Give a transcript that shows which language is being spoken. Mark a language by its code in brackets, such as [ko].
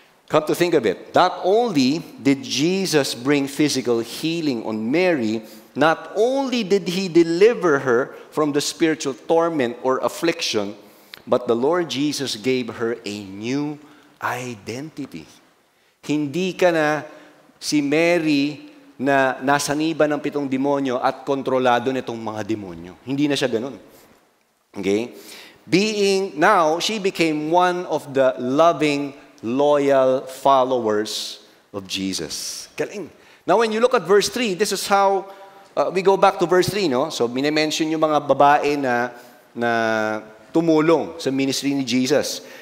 [en] Come to think of it, not only did Jesus bring physical healing on Mary, not only did He deliver her from the spiritual torment or affliction, but the Lord Jesus gave her a new identity. [tl] Hindi ka na si Mary na nasaniba ng 7 demonyo at kontrolado nitong mga demonyo. Hindi na siya ganun. Okay? [en] Now, she became one of the loving, loyal followers of Jesus. [tl] Galing. [en] Now, when you look at verse 3, this is how we go back to verse 3, no? [tl] So, minimension yung mga babae na tumulong sa ministry ni Jesus.